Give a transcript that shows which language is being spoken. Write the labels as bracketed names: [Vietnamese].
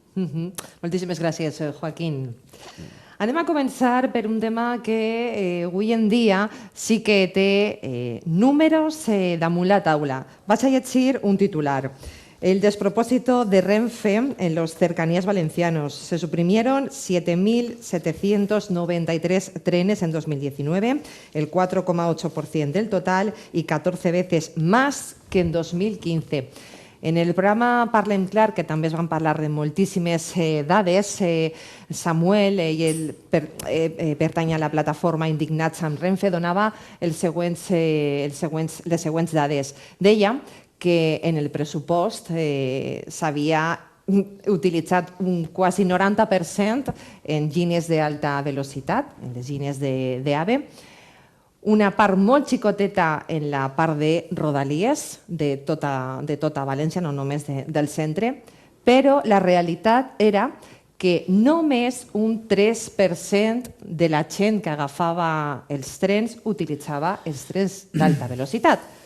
[Catalan] Moltíssimes gràcies, Joaquín. Anem a començar per un tema que avui en dia sí que té números damunt la taula. Vaig a llegir un titular. [Spanish] El despropósito de Renfe en los cercanías valencianos. Se suprimieron 7.793 trenes en 2019, el 4,8% del total y 14 veces más que en 2015. [Catalan] En el programa Parlem Clar, que també es van parlar de moltíssimes dades, Samuel, pertany a la plataforma Indignats amb Renfe, donava les següents dades. Deia que en el pressupost s'havia utilitzat un quasi 90% en línies d'alta velocitat, en les línies d'AVE, una part molt xicoteta en la part de Rodalies, de tota València, no només del centre, però la realitat era que només un 3% de la gent que agafava els trens utilitzava els trens d'alta velocitat.